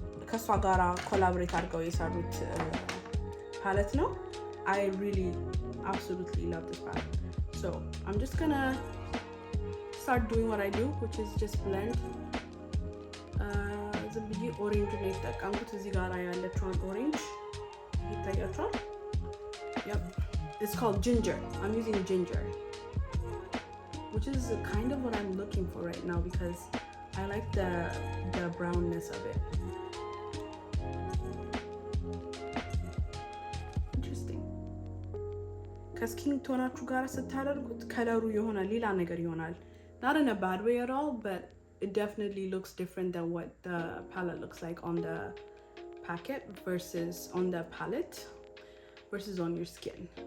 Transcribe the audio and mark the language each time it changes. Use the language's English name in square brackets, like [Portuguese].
[Amharic] ከሷ ጋራ ኮላቦሬት አድርገው የሰሩት palette ነው. [English] I really absolutely love this palette. So I'm just gonna start doing what I do, which is just blend. [Amharic] ዝም ብዬ ኦሬንጅ ነው የተጠቀምኩት እዚህ ጋር ያለችውን ኦሬንጅ ይታያችኋል. [English] Yep, it's called ginger. I'm using ginger, which is kind of what I'm looking for right now because I like the brownness of it. Interesting. [Amharic] ከስኪን ቶናችሁ ጋር ስታደርጉት ከለሩ ይሆናል ሌላ ነገር ይሆናል. [English] Not in a bad way at all, but it definitely looks different than what the palette looks like on the packet versus on the palette versus on your skin.